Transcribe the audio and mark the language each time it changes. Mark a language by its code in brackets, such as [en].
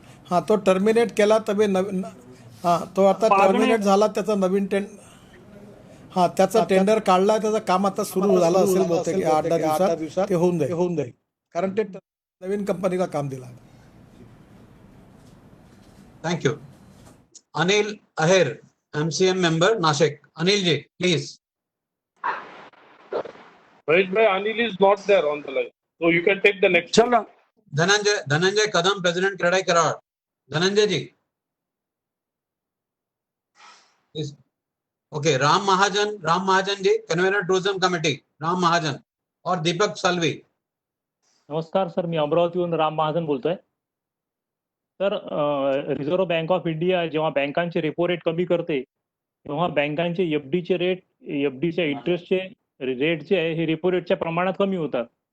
[mr] हाँ, तो टर्मिनेट केला तभी नवीन. हाँ, तो आता टर्मिनेट झाला, त्याचा नवीन त्याचा टेंडर काढला, त्याचं काम आता सुरू झालं असेल बहुतेक 8-10 दिवसात ते होऊन जाईल. कारण ते नवीन कंपनीला काम दिला. [en] Thank you. [mr] अनिल अहेर, MCM member, Nashik. Anil ji, please. [en] Anil is not there on the line, so you can take the next. [hi] चलो. [mr] धनंजय कदम, प्रेसिडेंट क्रेडाई कराड. धनंजय जी. [en] Okay. [mr] Ram Mahajan ji, convener tourism committee, Ram Mahajan. [hi] और दीपक सालवी. [mr] नमस्कार सर, मी अमरावतीहून राम महाजन बोलतोय. Sir reserve bank of India जेव्हा बँकांचे रेपो रेट कमी करते तेव्हा बँकांचे एफडीच्या इंटरेस्टचे रेट जे आहे हे रेपो रेटच्या प्रमाणात कमी होतात.